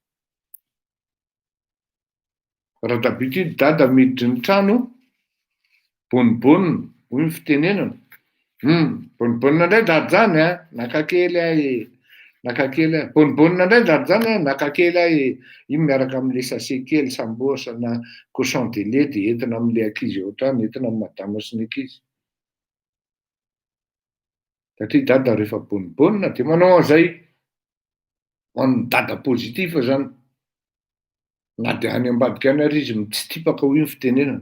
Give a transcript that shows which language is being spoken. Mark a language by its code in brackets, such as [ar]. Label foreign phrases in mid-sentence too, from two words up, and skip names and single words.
[mg] Raha d'habitude dada miditry ny trano, bonibonina, hoy ny fitenenana. Bonibonina indray dady zany a, naka kely ahy, naka kely ahy. Bonibonina indray dady zany a, naka kely ahy. Iny miaraka am'le sachet kely sambosa na [fr] cochon de lait [mg] de entina am'le ankizy ao an-trano, entina amin'ny madama sy ny ankizy. Satria dada rehefa bonibonina de manao an'izay, ho an'ny dada pozitiva zany. Na de any ambadika any ary izy mitsitipaka hoy ny fitenenana.